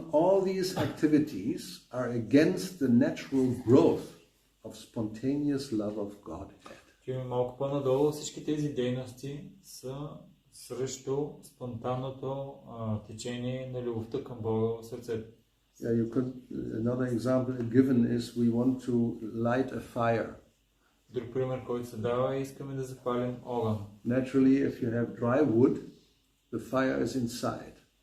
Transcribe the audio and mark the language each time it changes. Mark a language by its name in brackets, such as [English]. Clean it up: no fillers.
[English] All these activities are against the natural growth of spontaneous love of Godhead. [Bulgarian] Чуем малко по-надолу, всички тези дейности са срещу спонтанното течение на любовта към Бога в сърцето. [English] Yeah, another example given is we want to light a fire. [Bulgarian] Друг пример, който се дава, е искаме да запалим огън. [English] Naturally, if you have dry wood, the fire is inside.